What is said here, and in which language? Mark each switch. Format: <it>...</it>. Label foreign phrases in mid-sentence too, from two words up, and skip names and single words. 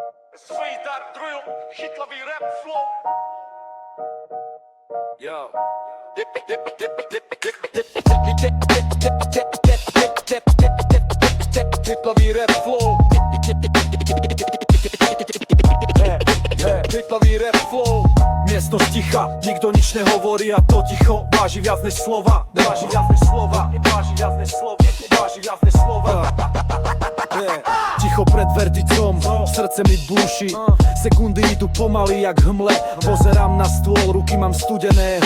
<en>Sweetheart drill,</en> <sk>chytlavý</sk> <en>rap flow.</en> <sk>Yo. Chytlavý</sk> <en>rap flow.</en> <sk>Chytlavý</sk> <en>rap flow.</en> <sk>Miestnosť ticha, nikto nič nehovorí a to ticho váži viac než slova. Váži viac než slova, váži viac než slova, váži viac než slova. Ticho pred verdicom, srdce mi búši. Sekundy idú pomaly jak hmle. Pozerám na stôl, ruky mám studené.</sk>